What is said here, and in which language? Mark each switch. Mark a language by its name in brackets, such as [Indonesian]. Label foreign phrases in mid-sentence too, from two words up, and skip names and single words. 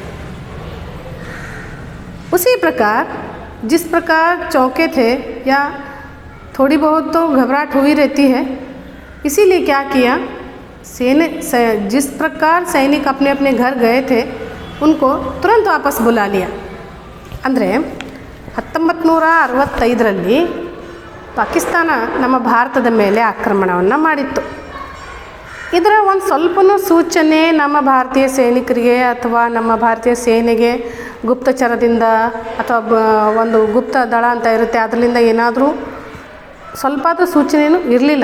[Hindi] उसी प्रकार जिस प्रकार चौंके थे या थोड़ी बहुत तो घबराहट हुई रहती है, इसीलिए क्या किया, जिस प्रकार सैनिक अपने अपने घर गए थे उनको तुरंत वापस बुला लिया। [Kannada] ಅಂದರೆ 1965ರಲ್ಲಿ ಪಾಕಿಸ್ತಾನ ನಮ್ಮ ಭಾರತದ ಮೇಲೆ ಆಕ್ರಮಣವನ್ನು ಮಾಡಿತ್ತು. ಇದರ ಒಂದು ಸ್ವಲ್ಪನೂ ಸೂಚನೆ ನಮ್ಮ ಭಾರತೀಯ ಸೈನಿಕರಿಗೆ ಅಥವಾ ನಮ್ಮ ಭಾರತೀಯ ಸೇನೆಗೆ ಗುಪ್ತಚರದಿಂದ ಅಥವಾ ಒಂದು ಗುಪ್ತ ದಳ ಅಂತ ಇರುತ್ತೆ, ಅದರಿಂದ ಏನಾದರೂ ಸ್ವಲ್ಪಾದರೂ ಸೂಚನೆಯೂ ಇರಲಿಲ್ಲ.